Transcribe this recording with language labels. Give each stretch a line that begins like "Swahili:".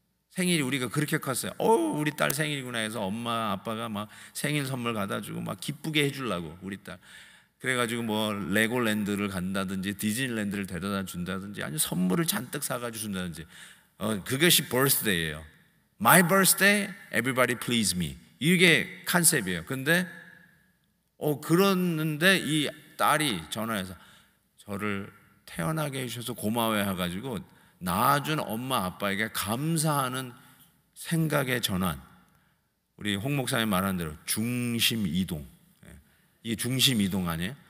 Korean: 생일이 우리가 그렇게 컸어요. 우리 딸 생일이구나 해서 엄마 아빠가 막 생일 선물 갖다 주고 막 기쁘게 해주려고 우리 딸. 그래가지고 뭐 레고랜드를 간다든지 디즈니랜드를 데려다 준다든지 아니면 선물을 잔뜩 사가지고 준다든지, 그것이 birthday예요.
English: My birthday, everybody please me.
Korean: 이게 컨셉이에요. 근데 그러는데 이 딸이 전화해서 저를 태어나게 해주셔서 고마워해 가지고 낳아준 엄마 아빠에게 감사하는 생각의 전환. 우리 홍 목사님 말한 대로 중심 이동. 이게 중심 이동 아니에요?